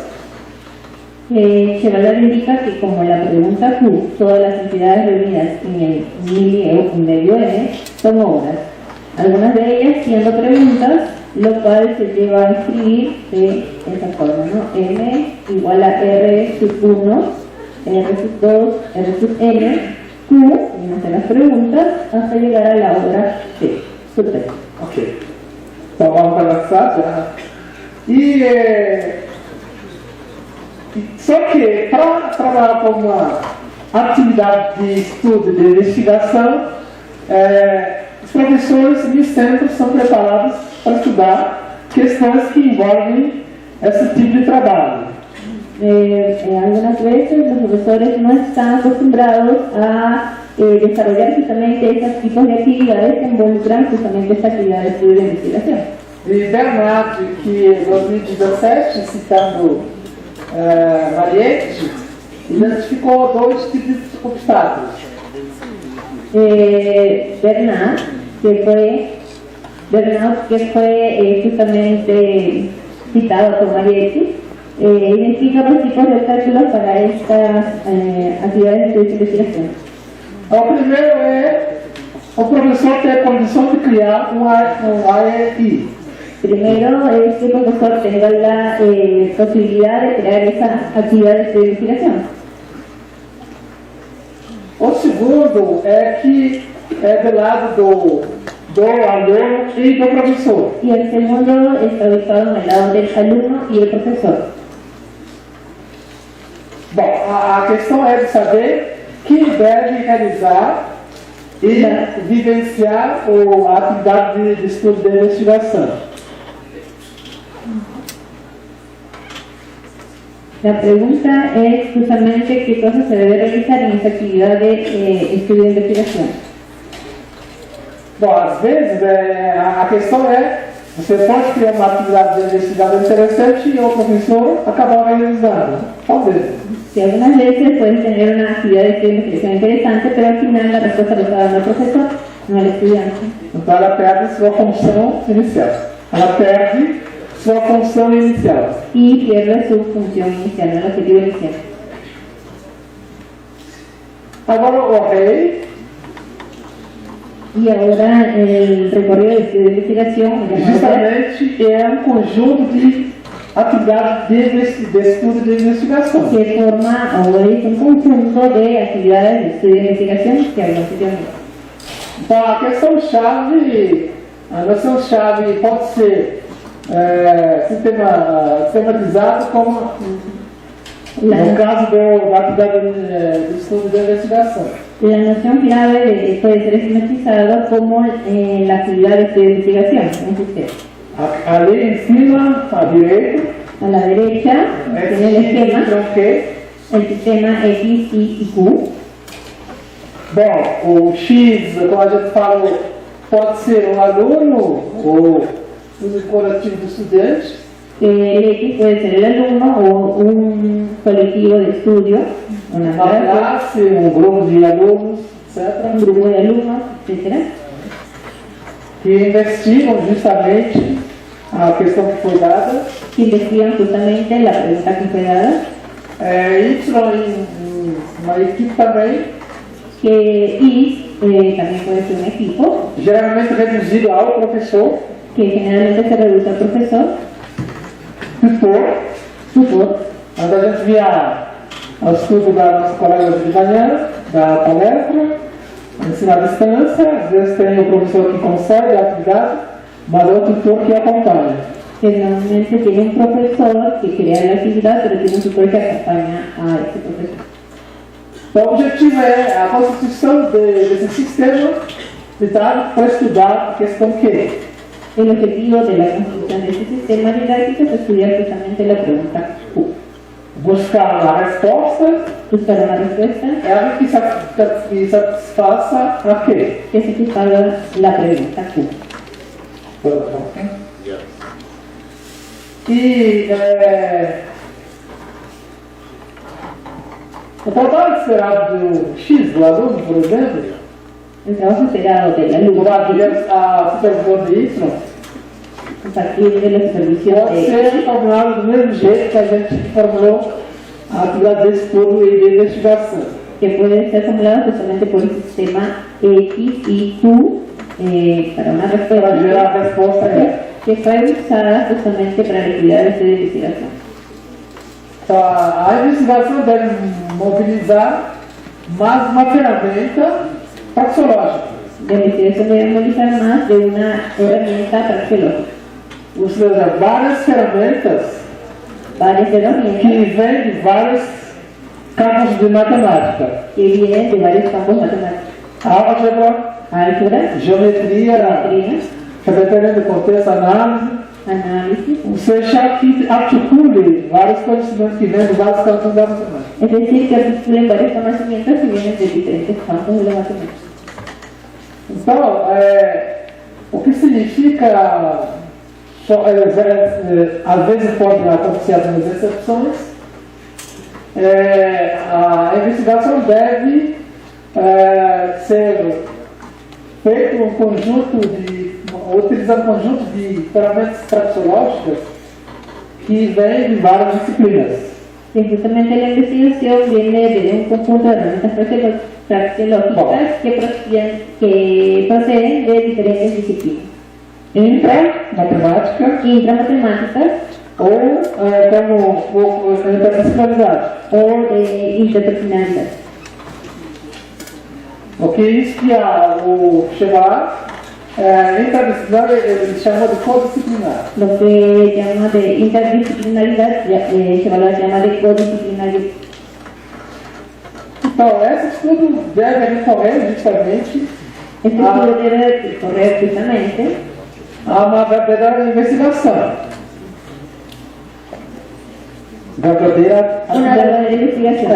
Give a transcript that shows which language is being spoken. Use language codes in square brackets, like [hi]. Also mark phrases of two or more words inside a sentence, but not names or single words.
[es] Chevalar indica que como la pregunta Q, todas las entidades reunidas en el medio N son obras, algunas de ellas siendo preguntas, lo cual se lleva a escribir de esta forma, ¿no? M igual a R sub 1, R sub 2, R sub N, Q, en de las preguntas, hasta llegar a la obra C, sub 3. [pt] Ok. Então vamos avançar já. Só que para trabalhar com uma atividade de estudo, de investigação, os professores nem sempre são preparados para estudar questões que envolvem esse tipo de trabalho. [es] Algunas veces los profesores no están acostumbrados a desarrollar justamente esos tipos de actividades que involucran justamente esta actividad de estudio y de investigación. [pt] E Bernard, que em 2017, citando Mariette, identificou dois tipos de obstáculos. [es] Bernard, que fue justamente citado por Mariette, identifica dos tipos de obstáculos para estas actividades de investigación. [pt] O primeiro é o professor ter a condição de criar um AEI. [es] Primero es que el profesor tenga la posibilidad de crear esas actividades de investigación. [pt] O segundo é que é do lado do aluno e do professor. [es] Y el segundo está ubicado en el lado del alumno y el profesor. [pt] Bom, a questão é de saber quem deve realizar e vivenciar a atividade de estudo de investigação. [es] La pregunta es justamente qué cosas se debe realizar en esta actividad de estudio de investigación. [pt] Bom, às vezes a questão é, você pode criar uma atividade de investigação interessante e o professor acabar realizando. Talvez. [es] Si algunas veces puedes tener una actividad de estudio de investigación interesante, pero al final la respuesta la está dando el profesor, no el estudiante. [pt] Então ela perde sua função inicial. Ela perde sua função inicial. [es] Y pierde su función inicial, el objetivo inicial. [pt] Agora o rei. [es] Y ahora el recorrido de estudio de investigación [pt] Justamente é um conjunto de atividade de estudo e de investigação. [es] que forma o es un conjunto de actividades de estudio e investigación que hablamos anteriormente. [pt] Então, a noção-chave pode ser sistematizada como, no caso da atividade de estudo e de investigação. [es] La noción clave puede ser esquematizada como la actividad de estudio e investigación en un sistema. [pt] Ali em cima, à direita, [es] A la derecha tiene el esquema, el sistema X, Y y Q. [pt] Bom, o X, como a gente falou, pode ser um aluno ou um coletivo de estudantes. [es] El X puede ser el alumno o un colectivo de estudio, una clase, un grupo de alunos, etc. Un grupo de alumnos, etc. [pt] Que investigam justamente a questão que foi dada. [es] Que investigan justamente la pregunta que fue dada. [pt] Y uma equipe também. [es] Que Y también puede ser un equipo. [pt] Geralmente reduzido ao professor. [es] Que generalmente se reduce al profesor. [pt] Tutor. Quando a gente via o estudo da nossa colega de manhã, da palestra, ensino à distância, às vezes tem o professor que concede a atividade, mas é o tutor que acompanha. [es] Generalmente tiene un profesor que crea la actividad, pero tiene un tutor que acompaña a ese profesor. [pt] Então, o objetivo é a constituição desse sistema para estudar a questão que [es] el objetivo de la construcción de este sistema didáctico es estudiar justamente la pregunta Q. [pt] Buscar uma resposta. [es] Buscar una respuesta. [pt] É que satisfaça a quê? [es] Que satisfaga la pregunta Q. [pt] E o trabalho esperado do X, do aluno, por exemplo, [es] el trabajo esperado del alumno [pt] a supervisão de Y, [es] a partir de la supervisión [pt] pode ser formulado do mesmo jeito que a gente formulou a atividade de estudo e de investigação. [es] Que puede ser formulado justamente por el sistema X y Q para una respuesta. [pt] Para gerar a resposta [es] que fue usada justamente para la actividad de estudio y investigación. [pt] Então, a investigação deve mobilizar mais uma ferramenta praxeológica. [es] La investigación debe movilizar más de una herramienta praxeológica. [pt] Ou seja, várias ferramentas que vêm de vários campos de matemática. [es] Que vienen de varios campos matemáticos. [pt] Álgebra, geometria, dependendo do contexto, análise, ou seja, que articule vários conhecimentos que vêm de vários campos da matemática. [es] Es decir, que articulen varios conocimientos que vienen de diferentes campos de la matemática. [pt] Então, o que significa, às vezes pode acontecer algumas exceções, a investigação deve ser feito utilizando um conjunto de ferramentas praxeológicas que vêm de várias disciplinas. [es] Que justamente la investigación viene de un conjunto de herramientas praxeológicas que proceden de diferentes disciplinas. [pt] Intramatemáticas ou como interdisciplinaridade. Ou de interdisciplinaridade. O que isso que o chamar interdisciplinar, ele chama de codisciplinar. [es] Lo que llama de interdisciplinaridad, se llama de codisciplinaridad. [pt] Então, esse estudo deve recorrer justamente a uma verdadeira investigação. [es] Una verdadera investigación.